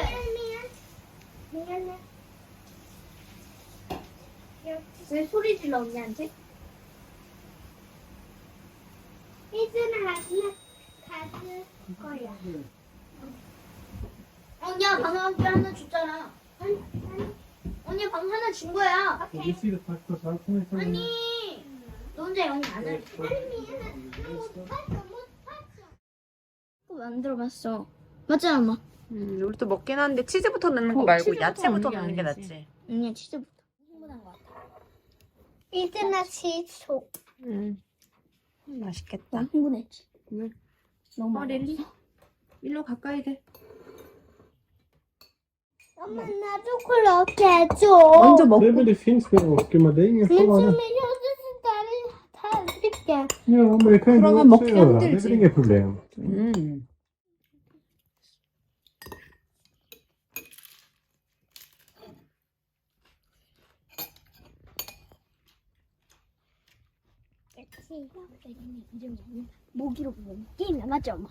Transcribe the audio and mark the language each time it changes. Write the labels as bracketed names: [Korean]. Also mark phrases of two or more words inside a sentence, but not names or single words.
[Korean] 미안해. 왜 소리 질러 언니한테? 이제는 가질 거야. 언니야 방금 하나 줬잖아. 아니. 언니 방금 하나 준 거야. [English] You see the fact that I'm coming from [Korean] 아니. 너 혼자 영이 안 해. 만들어봤어. 맞잖아 엄마. 우리도 먹긴 하는데 치즈부터 넣는 거 어, 말고 치즈부터 야채부터 넣는 넣는 게 게 아니지. 낫지. 언니 치즈부터 흥분한 것 같아. 이제나 치즈. 맛있겠다. 나 흥분했지. 응. 너무 릴리? 일로 가까이 돼. 엄마 나도 그렇게 해줘. 먼저 [Swedish] Det [Korean] 먹고. [Swedish] är väl det finns väl åker men det är ingen Men fara. som jag gjorde där tallriken. Ja men det kan ju du [Korean] 그러면 [Swedish] också [Korean] 먹기 [Swedish] göra. Det är [Korean] 힘들지. [Swedish] väl inget problem. [Korean] 모기로 보면 게임이야 맞죠 엄마?